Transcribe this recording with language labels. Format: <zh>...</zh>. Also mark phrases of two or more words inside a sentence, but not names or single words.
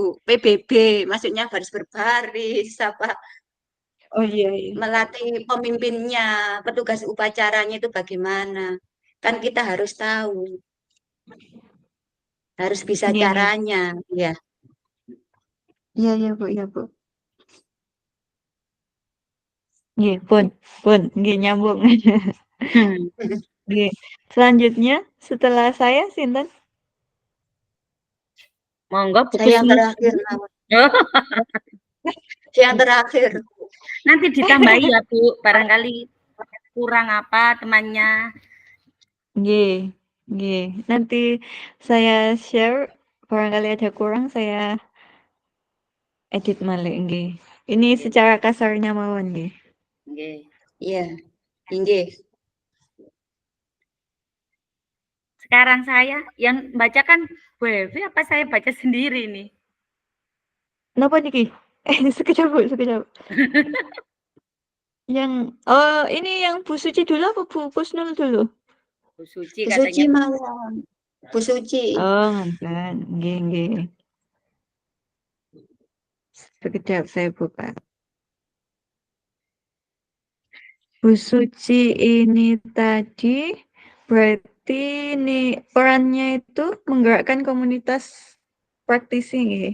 <id>PBB, maksudnya baris berbaris, Oh, iya iya. melatih pemimpinnya, petugas upacaranya itu bagaimana. Kan kita harus tahu, harus bisa</id> <jv>Nggih nggih.</jv> <id>caranya, ya. Iya iya, Bu, iya, Bu.</id> <jv>Nggih, pun, nggih nyambung. Hmm.</jv> <id>Nggih. Selanjutnya setelah saya sinten? Monggo Bu Saya yang Kusmi. terakhir, Oh, saya yang terakhir. nanti ditambahi ya, Bu. Barangkali kurang apa temannya.</id> <jv>Nggih, nggih.</jv> <id>Nanti saya share, barangkali ada kurang saya edit</id> <jv>malih nggih.</jv> <id>Ini Nggih. secara kasarnya</id> <jv>mawon nggih.</jv> <id>Nggih. Iya, inggih. Sekarang saya yang baca kan Bu Evi apa saya baca sendiri nih?</id> <jv>Napa niki?</jv> <id>Sekejap, Bu, sekejap. Ini yang Bu Suci dulu apa Bu Kusnul dulu? Bu Suci Bu katanya. Suci mawon. Bu Suci.</id> <jv>Oh, ngoten. Nggih, nggih.</jv> <id>Sekejap saya buka. Bu Suci ini tadi berarti nih perannya itu menggerakkan komunitas praktisi nggih.</id>